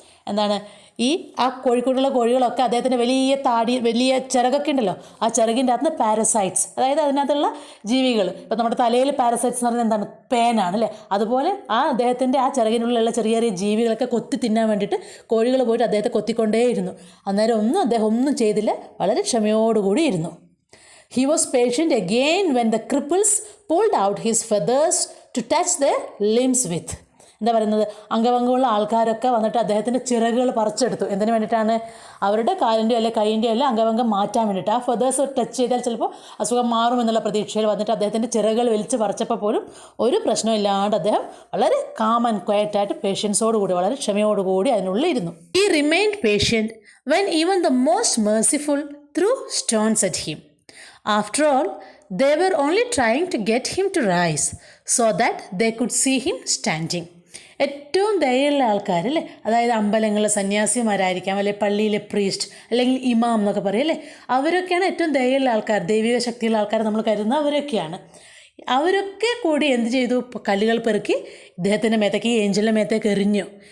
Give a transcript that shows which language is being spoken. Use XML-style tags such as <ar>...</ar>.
<ml>എന്താണ്, ആ കോഴിക്കോടുള്ള കോഴികളൊക്കെ അദ്ദേഹത്തിൻ്റെ വലിയ ചിറകൊക്കെ ഉണ്ടല്ലോ, ആ ചിറകിൻ്റെ അകത്ത് പാരസൈറ്റ്സ്, അതായത് അതിനകത്തുള്ള ജീവികൾ. ഇപ്പോൾ നമ്മുടെ തലയിൽ പാരസൈറ്റ്സ് എന്ന് പറയുന്നത് എന്താണ്, പേനാണ് അല്ലേ. അതുപോലെ അദ്ദേഹത്തിൻ്റെ ആ ചിറകിനുള്ളിലുള്ള ചെറിയ ചെറിയ ജീവികളൊക്കെ കൊത്തി തിന്നാൻ വേണ്ടിയിട്ട് കോഴികൾ പോയിട്ട് അദ്ദേഹത്തെ കൊത്തിക്കൊണ്ടേയിരുന്നു. അന്നേരം അദ്ദേഹം ഒന്നും ചെയ്തില്ല, വളരെ ക്ഷമയോടുകൂടി ഇരുന്നു.</ml> <en>He was patient again when the cripples pulled out his feathers to touch their limbs with.</en> <ml>എന്താ പറയുന്നത്, അംഗഭംഗമുള്ള ആൾക്കാരൊക്കെ വന്നിട്ട് അദ്ദേഹത്തിൻ്റെ ചിറകുകൾ പറിച്ചെടുത്തു. എന്തിനു വേണ്ടിയിട്ടാണ്, അവരുടെ കാലിൻ്റെയോ അല്ലെങ്കിൽ കൈൻ്റെയോ അല്ല അംഗഭംഗം മാറ്റാൻ വേണ്ടിയിട്ട്. ആ ഫെദേഴ്സ് ടച്ച് ചെയ്താൽ ചിലപ്പോൾ അസുഖം മാറും എന്നുള്ള പ്രതീക്ഷയിൽ വന്നിട്ട് അദ്ദേഹത്തിൻ്റെ ചിറകുകൾ വലിച്ച് പറിച്ചപ്പോൾ പോലും ഒരു പ്രശ്നമില്ലാണ്ട് അദ്ദേഹം വളരെ കാം ആൻഡ് ക്വയറ്റായിട്ട് പേഷ്യൻസോടുകൂടി, വളരെ ക്ഷമയോടുകൂടി അതിനുള്ളിൽ ഇരുന്നു.</ml> <en>He remained patient when even the most merciful threw stones at him. After all, they were only trying to get him to rise so that they could see him standing.</en> <ml>ഏറ്റവും ദയുള്ള ആൾക്കാർ അല്ലേ, അതായത് അമ്പലങ്ങളിലെ സന്യാസിമാരായിരിക്കാം, അല്ലെങ്കിൽ പള്ളിയിലെ പ്രീസ്റ്റ് അല്ലെങ്കിൽ ഇമാം എന്നൊക്കെ പറയും അല്ലേ, അവരൊക്കെയാണ് ഏറ്റവും ദയുള്ള ആൾക്കാർ, ദൈവിക ശക്തിയുള്ള ആൾക്കാർ നമ്മൾ കരുതുന്നത് അവരൊക്കെയാണ്. അവരൊക്കെ കൂടി എന്ത് ചെയ്തു, കല്ലുകൾ പെറുക്കി ഇദ്ദേഹത്തിൻ്റെ മേത്തേക്ക്, ഈ ഏഞ്ചലിൻ്റെ മേത്തേക്ക് എറിഞ്ഞു.</ml>